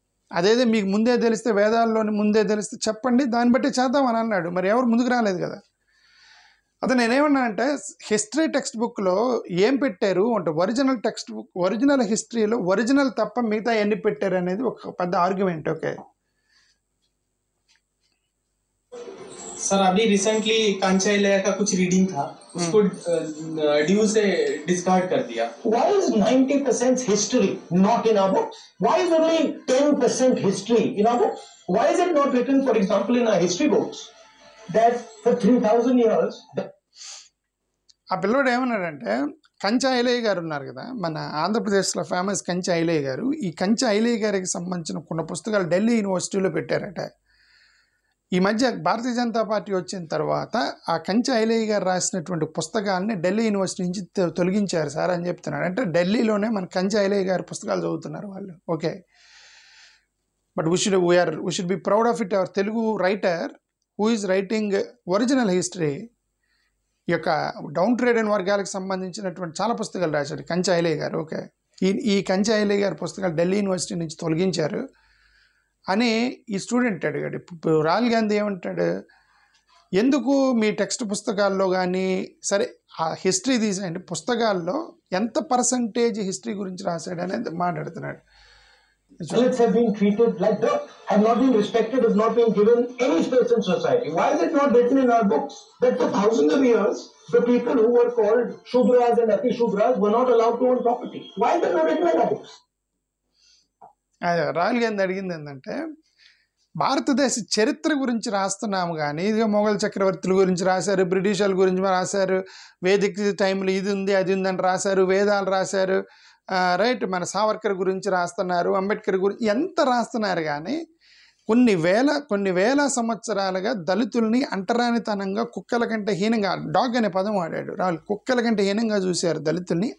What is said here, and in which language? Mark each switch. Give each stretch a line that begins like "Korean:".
Telugu: అదేదో మీకు ముందే తెలిస్తే, వేదాల్లోని ముందే తెలిస్తే చెప్పండి, దాన్ని బట్టి చేద్దామని అన్నాడు. మరి ఎవరు ముందుకు రాలేదు కదా. అదే నేనేమన్నా అంటే హిస్టరీ టెక్స్ట్ బుక్లో ఏం పెట్టారు అంటే ఒరిజినల్ టెక్స్ట్ బుక్, ఒరిజినల్ హిస్టరీలో ఒరిజినల్ తప్ప మిగతా ఎన్ని పెట్టారు అనేది ఒక పెద్ద ఆర్గ్యుమెంట్. ఓకే
Hindi: सर अभी रिसेंटली कांचाइलया का कुछ रीडिंग था, उसको ड्यू से डिस्कार्ड कर दिया.
English: Why is 90% history not in our books? Why is only 10% history in our books? Why is it not written, for example, in our history books that for 3000 years?
Telugu: ఆ పిల్లోడు ఏమన్నాడంటే, కంచా ఐలయ్య గారు ఉన్నారు కదా మన ఆంధ్రప్రదేశ్లో ఫేమస్ కంచా ఐలయ్య గారు, ఈ కంచా ఐలయ్య గారికి సంబంధించిన కొన్ని పుస్తకాలు ఢిల్లీ యూనివర్సిటీలో పెట్టారట. ఈ మధ్య భారతీయ జనతా పార్టీ వచ్చిన తర్వాత ఆ కంచె ఐలయ్య గారు రాసినటువంటి పుస్తకాలని ఢిల్లీ యూనివర్సిటీ నుంచి తొలగించారు సార్ అని చెప్తున్నాడు. అంటే ఢిల్లీలోనే మన కంచె ఐలయ్య గారి పుస్తకాలు చదువుతున్నారు వాళ్ళు. Okay,
English: But we should be proud of it. Our Telugu writer who is writing original history,
Telugu: ఈ యొక్క డౌన్ ట్రేడెడ్ వర్గాలకు సంబంధించినటువంటి చాలా పుస్తకాలు రాశాడు కంచె ఐలయ్య గారు. ఓకే, ఈ కంచె ఐలయ్య గారి పుస్తకాలు ఢిల్లీ యూనివర్సిటీ నుంచి తొలగించారు అని ఈ స్టూడెంట్ అడిగాడు. ఇప్పుడు రాహుల్ గాంధీ ఏమంటాడు, ఎందుకు మీ టెక్స్ట్ పుస్తకాల్లో కానీ, సరే ఆ హిస్టరీ తీసేయండి, పుస్తకాల్లో ఎంత పర్సంటేజ్ హిస్టరీ గురించి రాశాడు అనేది మాట్లాడుతున్నాడు.
English: Dalits have been treated like dirt, have not been respected, have not been given any space in society. Why is it not written in our books that for thousands of years, the people who were called Shudras and Ati-Shudras were not allowed to own property? Why is it not written in our books?
Telugu: Rahul Gandhi అడిగింది ఏంటంటే, భారతదేశ చరిత్ర గురించి రాస్తున్నాము కానీ, ఇదిగా మొఘల్ చక్రవర్తుల గురించి రాశారు, బ్రిటిష్ వాళ్ళ గురించి రాశారు, వేదిక టైంలో ఇది ఉంది అది ఉందని రాశారు, వేదాలు రాశారు, రైట్, మన సావర్కర్ గురించి రాస్తున్నారు, అంబేద్కర్ గురించి ఎంత రాస్తున్నారు కానీ కొన్ని వేల సంవత్సరాలుగా దళితుల్ని అంటరానితనంగా, కుక్కల కంటే హీనంగా, డాగ్ అనే పదం వాడాడు రాహుల్, కుక్కల కంటే హీనంగా చూశారు దళితుల్ని.